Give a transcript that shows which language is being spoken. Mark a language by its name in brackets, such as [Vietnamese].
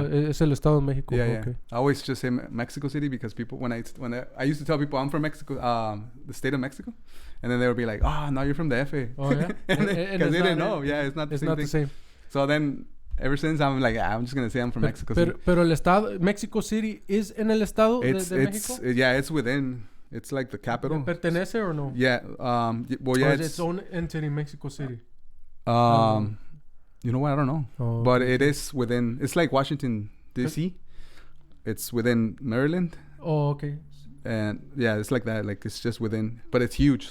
[Spanish] Oh, es el Estado de Mexico. [English] Yeah. Okay. I always just say Mexico City because people when I used to tell people I'm from Mexico, the state of Mexico, and then they would be like, "Oh, now you're from the FA." Oh yeah. Because they didn't know. Yeah, it's not the same. So then ever since I'm like, I'm just gonna say I'm from Mexico City. [Spanish] Pero el estado Mexico City is en el estado de Mexico. [English] Yeah, it's within. It's like the capital. [Spanish] ¿Pertenece or no? [English] Yeah. Well, yeah. It's its own entity, Mexico City. You know what? I don't know. Oh, but it is within. It's like Washington D.C. It's within Maryland. Oh, okay. And yeah, it's like that. Like it's just within, but it's huge.